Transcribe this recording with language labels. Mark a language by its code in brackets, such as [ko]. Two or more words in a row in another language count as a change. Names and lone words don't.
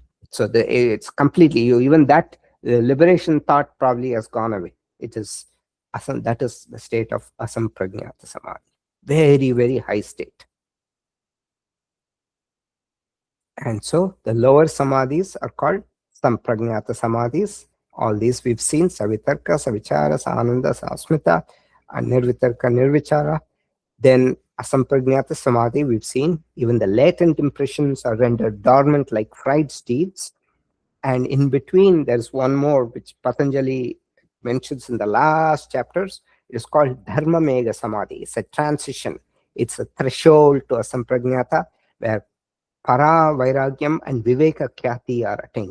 [en] So it's completely, even that liberation thought probably has gone away. It is that is the state of [sa] असम्प्रज्ञात समाधि. [en] Very, very high state. And so the lower samadhis are called [sa] सम्प्रज्ञात समाधि. [en] All these we've seen: [sa] सवितर्क, सविचार, आनन्द, अस्मिता, and निर्वितर्क, निर्विचार. Then असम्प्रज्ञात समाधि, [en] we've seen even the latent impressions are rendered dormant like fried steeds. And in between, there's one more which Patanjali mentions in the last chapters. It is called [sa] धर्म मेघ समाधि. [en] It's a transition. It's a threshold to asaṃprajñāta where para-vairāgyam and [sa] विवेक ख्याति [en] are attained.